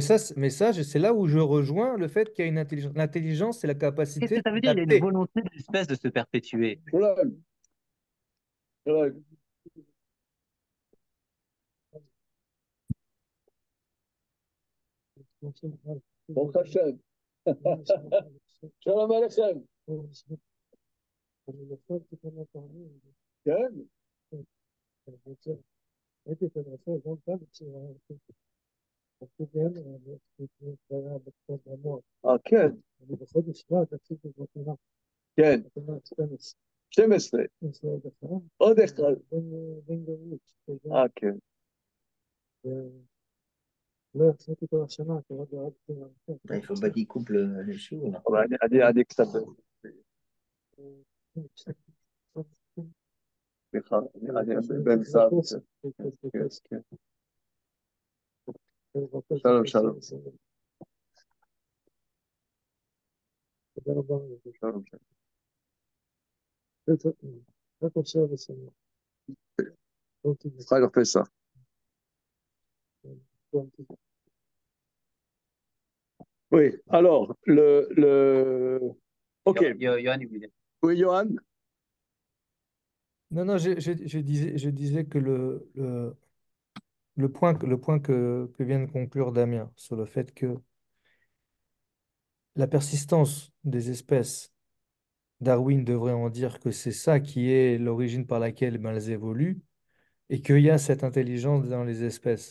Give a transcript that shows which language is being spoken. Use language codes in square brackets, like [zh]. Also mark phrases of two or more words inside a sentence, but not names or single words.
[fr] c'est là où je rejoins le fait qu'il y a une intelligence. L'intelligence, c'est la Qu'est-ce que capacité ça veut dire? Il y a une d'adapter. volonté de l'espèce de se perpétuer. Voilà, voilà. Bon, Hachem. [he] שלום עליכם. כן? כן. כן. 12. עוד אחד. כן. [fr] Il faut pas qu'il coupe les cheveux, là. [he] אני קצת... סליחה, אני באמצע... כן, כן. שלום, שלום. שלום, שלום. חג הפסח. [fr] Oui, alors, Ok. Johan, il voulait- Oui, Johan? Non, non, je disais que le point que vient de conclure Damien sur le fait que la persistance des espèces, Darwin devrait en dire que c'est ça qui est l'origine par laquelle ben, elles évoluent et qu'il y a cette intelligence dans les espèces.